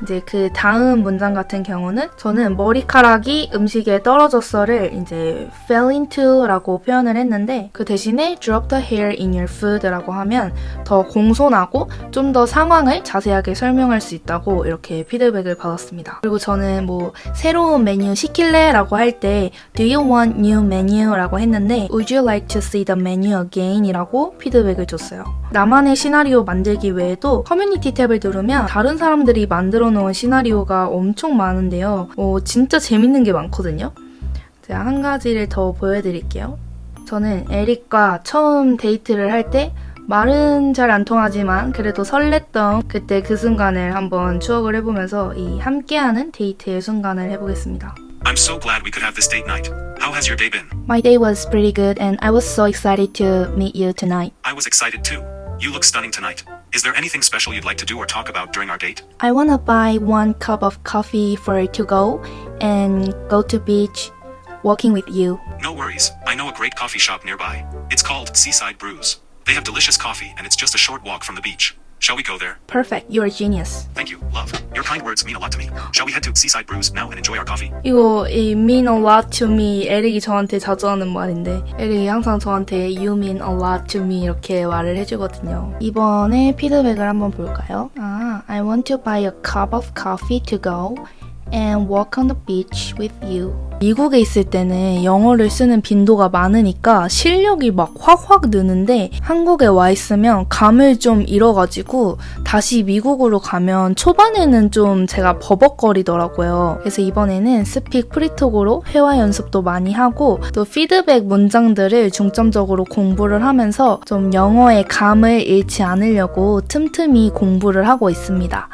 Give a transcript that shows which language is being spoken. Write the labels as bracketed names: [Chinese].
[Korean] 이제 그 다음 문장 같은 경우는 저는 머리카락이 음식에 떨어졌어를 이제 [English] fell into [Korean] 라고 표현을 했는데 그 대신에 [English] drop the hair in your food [Korean] 라고 하면 더 공손하고 좀 더 상황을 자세하게 설명할 수 있다고 이렇게 피드백을 받았습니다. 그리고 저는 뭐 새로운 메뉴 시킬래? 라고 할 때 [English] do you want new menu? [Korean] 라고 했는데 [English] would you like to see the menu again? [Korean] 이라고 피드백을 줬어요. 나만의 시나리오 만들기 외에도 커뮤니티 탭을 누르면 다른 사람들이 만들어 놓은 시나리오가 엄청 많은데요. 진짜 재밌는 게 많거든요. 제가 한 가지를 더 보여드릴게요. 저는 에릭과 처음 데이트를 할 때 말은 잘 안 통하지만 그래도 설렜던 그때 그 순간을 한번 추억을 해보면서 이 함께하는 데이트의 순간을 해보겠습니다. [English] I'm so glad we could have this date night. How has your day been? My day was pretty good and I was so excited to meet you tonight. I was excited too. You look stunning tonight. Is there anything special you'd like to do or talk about during our date? I wanna buy 1 cup of coffee for to go and go to beach walking with you. No worries. I know a great coffee shop nearby. It's called Seaside Brews. They have delicious coffee, and it's just a short walk from the beach. Shall we go there? Perfect. You're a genius. Thank you, love. Your kind words mean a lot to me. Shall we head to Seaside Brews now and enjoy our coffee? [Korean] 이거 [English] it mean a lot to me. [Korean] 에릭이 저한테 자주 하는 말인데 에릭이 항상 저한테 [English] you mean a lot to me [Korean] 이렇게 말을 해주거든요. 이번에 피드백을 한번 볼까요? [English] I want to buy a cup of coffee to go and walk on the beach with you. [Korean] 미국에 있을 때는 영어를 쓰는 빈도가 많으니까 실력이 막 확확 느는데 한국에 와 있으면 감을 좀 잃어가지고 다시 미국으로 가면 초반에는 좀 제가 버벅거리더라고요. 그래서 이번에는 스픽 프리톡으로 회화 연습도 많이 하고 또 피드백 문장들을 중점적으로 공부를 하면서 좀 영어의 감을 잃지 않으려고 틈틈이 공부를 하고 있습니다.